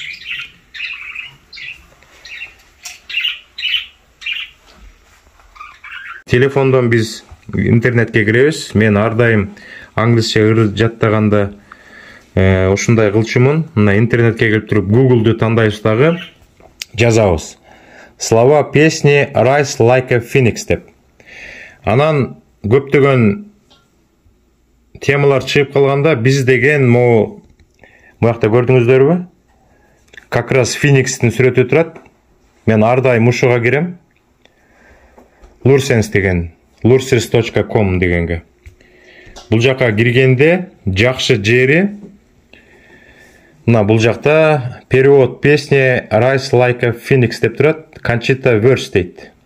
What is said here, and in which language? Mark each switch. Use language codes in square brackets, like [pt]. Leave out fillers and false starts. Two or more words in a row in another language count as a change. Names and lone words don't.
[ky] Телефондон биз интернетке киребиз. Мен ар дайым англисче ыр жаттаганда ушундай кылчумун. Мына интернетке кирип туруп Google'ду тандайбыз дагы, жазабыз. [ru] Слова песни Rise Like a Phoenix деп. [ky] Анан көптөгөн темалар чыгып калганда биз деген могу буякта көрдүңүздөрбү? [ru] Как раз [ky] Phoenix'тин сүрөтү турат. Мен ар дайым ушуга кирем. Lursens деген, lursens.com дегенге. Бул жака киргенде жакшы жери, мына бул жакта [ru] перевод песни [ky] Rise Like a Phoenix деп турат, Conchita Wurst дейт.